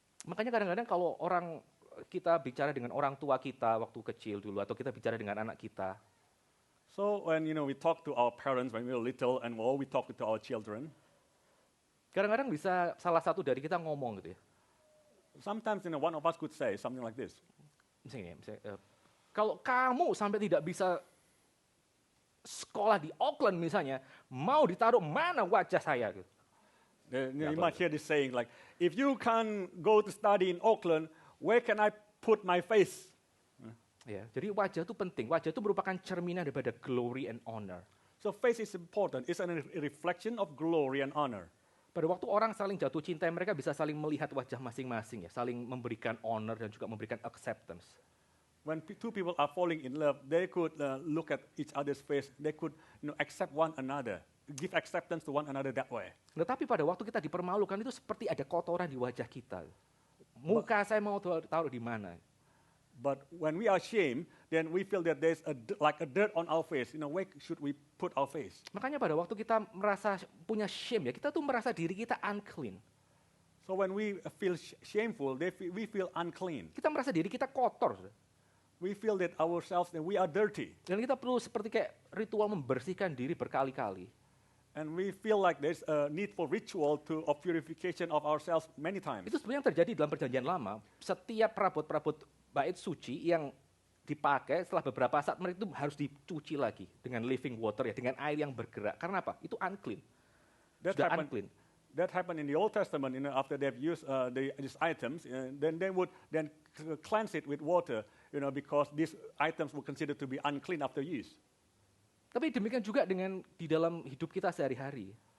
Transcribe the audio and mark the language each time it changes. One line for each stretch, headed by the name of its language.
Indonesian: Makanya kadang-kadang kalau kita bicara dengan orang tua kita waktu kecil dulu, atau kita bicara dengan anak kita,
English: So when we talk to our parents when we were little, and we talk to our children,
Indonesian: kadang-kadang bisa salah satu dari kita ngomong gitu ya.
English: sometimes one of us could say something like this.
Indonesian: Misalnya, kalau kamu sampai tidak bisa sekolah di Auckland misalnya, mau ditaruh mana wajah saya? Gitu.
English: You might hear this saying like, if you can't go to study in Auckland, where can I put my face?
Indonesian: Ya, jadi wajah itu penting. Wajah itu merupakan cerminan daripada
English: glory and honor. So face is important. It's a reflection of glory and honor.
Indonesian: Pada waktu orang saling jatuh cinta, mereka bisa saling melihat wajah masing-masing, ya, saling memberikan honor dan juga memberikan acceptance.
English: When two people are falling in love, they could look at each other's face. They could accept one another, give acceptance to one another that way.
Indonesian: Tetapi pada waktu kita dipermalukan itu seperti ada kotoran di wajah kita. Muka saya mau taruh di mana?
English: But when we are ashamed, then we feel that there's like a dirt on our face. Where should we put our face?
Indonesian: Makanya pada waktu kita merasa punya shame, ya, kita tuh merasa diri kita unclean.
English: So when we feel shameful, we feel unclean.
Indonesian: Kita merasa diri kita kotor.
English: We feel that ourselves, that we are dirty.
Indonesian: Dan kita perlu seperti kayak ritual membersihkan diri berkali-kali.
English: And we feel like there's a need for ritual of purification of ourselves many times.
Indonesian: Itu sebenarnya yang terjadi dalam perjanjian lama. Setiap perabot-perabot bait suci yang dipakai setelah beberapa saat mereka itu harus dicuci lagi dengan
English: living water,
Indonesian: ya, dengan air yang bergerak. Karena apa? Itu unclean. Sudah unclean.
English: That happened in the Old Testament. After they've used these items, then they would then cleanse it with water. Because these items were considered to be unclean after use.
Indonesian: Tapi demikian juga dengan di dalam hidup kita sehari-hari.